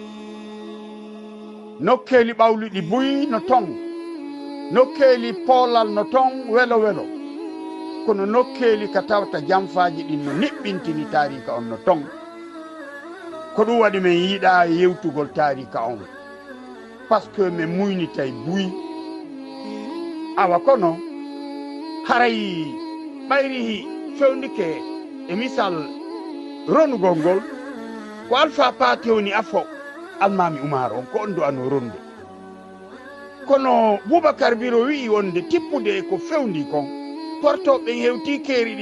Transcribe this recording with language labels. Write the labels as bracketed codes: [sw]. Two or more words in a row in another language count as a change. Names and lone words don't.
[ff] nokkeeli ɓawluɗi buyi no ton nokkeeli poolal no ton welo welo kono nokkeeli ka tawta jamfaji ɗin no niɓɓintini tarika on no ton ko ɗum waɗi min yiiɗa yewtugol tarika on [fr] par ce que [ff] min muynitay buyi awa kono haray ɓayri fewndike e misal ronugol ngol ko Alpha Paté woni afo almami Oumar on ko on do ano ronde kono Boubacar Biro wi wonde tippude ko fewndi kon portoɓe hewti keeri ɗi